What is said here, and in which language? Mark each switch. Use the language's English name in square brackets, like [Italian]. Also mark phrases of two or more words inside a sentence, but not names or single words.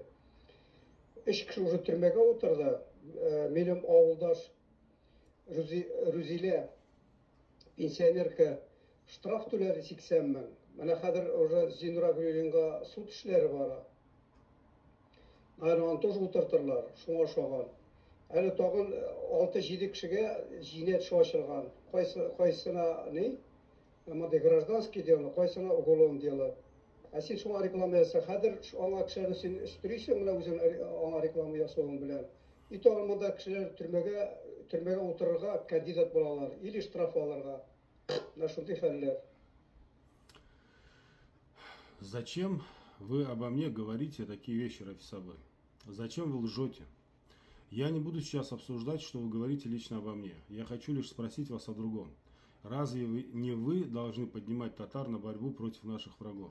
[Tatar] 3 кеше уже төрмәгә утырды. Минем авылдаш Рузилә пенсионерка штраф түләде 80 мең. Менә хәзер уже Зинура Гөлинга суд эшләре бара. Аны тоже утыртырлар, шуңа ошаган. Әле тагын 6-7 кешегә җинәят шашылган. Кайсына ни? [Russian] Монда гражданский дело, кайсына уголовное дело. [Tatar] Ә син шуңа реклама ясап, хәзер аңа кешеләрне син өстерисең, менә үзең аңа реклама ясавың белән. И тагын монда кешеләр төрмәгә утырырга кандидат булалар, или штраф алырга. На шундый хәлләр. [Russian] Зачем вы обо мне говорите такие вещи, Рафис Абай? Зачем вы лжете? Я не буду сейчас обсуждать, что вы говорите лично обо мне. Я хочу лишь спросить вас о другом. Разве не вы должны поднимать татар на борьбу против наших врагов?